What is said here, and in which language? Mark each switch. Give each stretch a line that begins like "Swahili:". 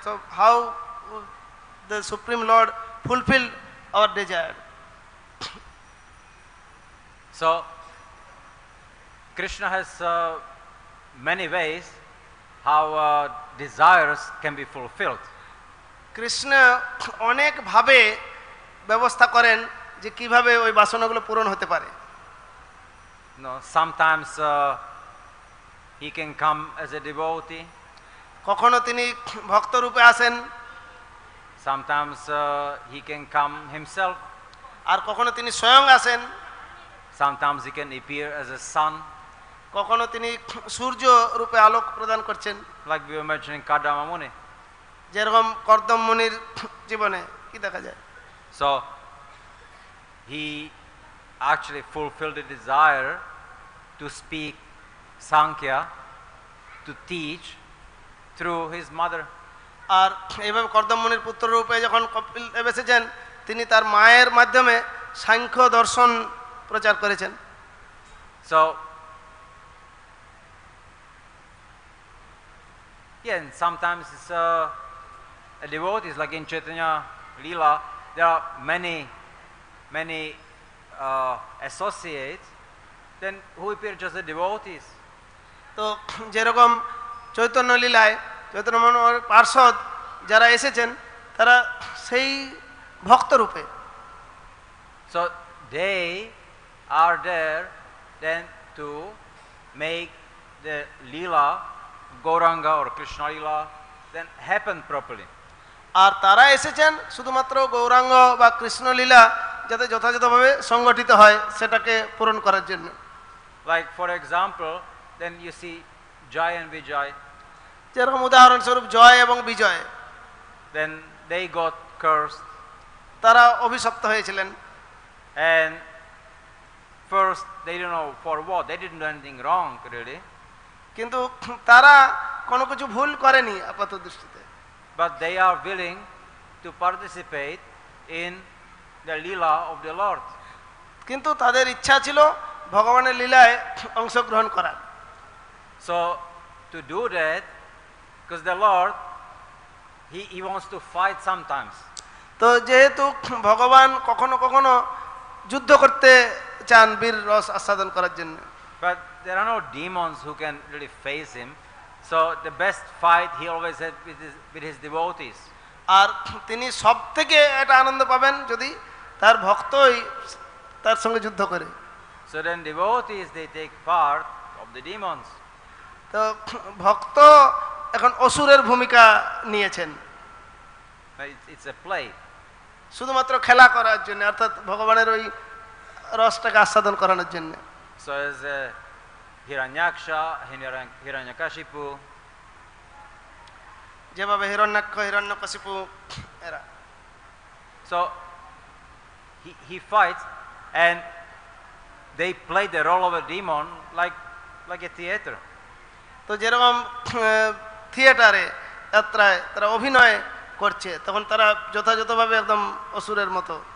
English: So how the Supreme Lord fulfill our desire? So Krishna has many ways how desires can be fulfilled.
Bangla: Krishna অনেক ভাবে ব্যবস্থা করেন যে কিভাবে ওই বাসনাগুলো পূরণ হতে পারে।
English: No, sometimes he can come as a devotee.
Bangla: কখনো তিনি ভক্ত রূপে আসেন,
English: Sometimes he can come himself.
Bangla: আর কখনো তিনি স্বয়ং আসেন,
English: Sometimes he can appear as a sun,
Bangla: কখনো তিনি সূর্য রূপে আলোক প্রদান করছেন,
English: like we were mentioning Kadama Muni.
Bangla: যেরকম কর্দম মুনির জীবনে কি দেখা যায়।
English: So he actually fulfilled the desire to speak Sankhya, to teach through his mother.
Bangla: আর এইভাবে কর্দম মুনির পুত্র রূপে যখন কপিল দেব এসেছেন তিনি তার মায়ের মাধ্যমে সাংখ্য দর্শন প্রচার করেছেন।
English: So yeah, and sometimes it's a devotees, like in Chaitanya Leela, there are many associates then who appear just as devotees.
Bangla: তো যেরকম চৈতন্য লীলায় চৈতন্য মহাপ্রভুর পার্ষদ যারা এসেছেন তারা সেই ভক্ত রূপে।
English: So they are there then to make the Leela, Gauranga or Krishna Leela, then happen properly.
Bangla: আর তারা এসেছেন শুধুমাত্র গৌরাঙ্গ বা কৃষ্ণ লীলা যাতে যথাযথভাবে সংগঠিত হয় সেটাকে পূরণ করার জন্য।
English: Like for example, then you see Jai and Vijay,
Bangla: যেরকম উদাহরণস্বরূপ জয় এবং বিজয়,
English: then they got cursed.
Bangla: তারা অভিশপ্ত হয়েছিলেন।
English: And first, they don't know for what. They didn't do anything wrong, really.
Bangla: কিন্তু তারা কোনো কিছু ভুল করেনি আপাত দৃষ্টিতে।
English: But they are willing to participate in the Leela of the Lord.
Bangla: কিন্তু তাদের ইচ্ছা ছিল ভগবানের লীলায় অংশগ্রহণ করার।
English: So, to do that, because the Lord, He wants to fight sometimes.
Bangla: তো যেহেতু ভগবান কখনো কখনো যুদ্ধ করতে চান বীর রস আস্বাদন করার জন্য।
English: But there are no demons who can really face Him. So, the best fight He always had with His devotees.
Bangla: আর তিনি সব থেকে এটা আনন্দ পাবেন যদি তার ভক্তই তার সঙ্গে যুদ্ধ করে।
English: So then devotees, they take part of the demons.
Bangla: তো ভক্ত এখন অসুরের ভূমিকা নিয়েছেন।
English: It's a play.
Bangla: শুধুমাত্র খেলা করার জন্য, অর্থাৎ ভগবানের ওই রসটাকে আস্বাদন করানোর জন্য।
English: So as Hiranyaksha, Hiranyakashipu,
Bangla: যেভাবে হিরণ্যাক্ষ, হিরণ্যকশিপু এরা।
English: so he fights and they play the role of a demon like a theater.
Bangla: তো যেরকম থিয়েটারে যাত্রায় তারা অভিনয় করছে, তখন তারা যথাযথভাবে একদম অসুরের মতো।